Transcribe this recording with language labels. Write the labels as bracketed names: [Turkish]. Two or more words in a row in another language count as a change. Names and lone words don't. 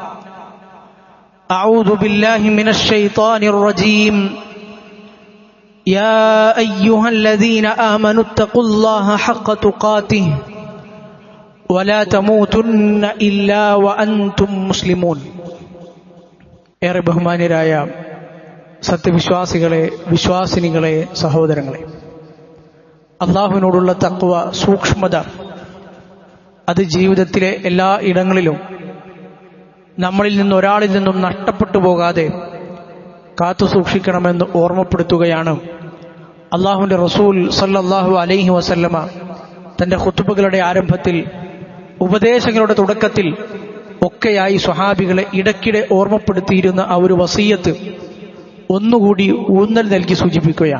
[Arabic] أعوذ بالله من الشيطان الرجيم يا أيها الذين آمنوا اتقوا الله حق تقاته ولا تموتن إلا وأنتم مسلمون [Malayalam] ഏറെ ബഹുമാന്യരായ സത്യവിശ്വാസികളെ, വിശ്വാസിനികളെ, സഹോദരങ്ങളെ, അള്ളാഹുവിനോടുള്ള തഖ്വ, സൂക്ഷ്മത, അത് ജീവിതത്തിലെ എല്ലാ ഇടങ്ങളിലും നമ്മളിൽ നിന്ന് ഒരാളിൽ നിന്നും നഷ്ടപ്പെട്ടു പോകാതെ കാത്തു സൂക്ഷിക്കണമെന്ന് ഓർമ്മപ്പെടുത്തുകയാണ് അള്ളാഹുവിന്റെ റസൂൽ [Arabic] صلى الله عليه وسلم [Malayalam] തന്റെ ഖുതുബകളുടെ ആരംഭത്തിൽ, ഉപദേശങ്ങളുടെ തുടക്കത്തിൽ ഒക്കെയായി സ്വഹാബികളെ ഇടയ്ക്കിടെ ഓർമ്മപ്പെടുത്തിയിരുന്ന ആ ഒരു വസിയ്യത്ത് ഒന്നുകൂടി ഊന്നൽ നൽകി സൂചിപ്പിക്കുകയാണ്.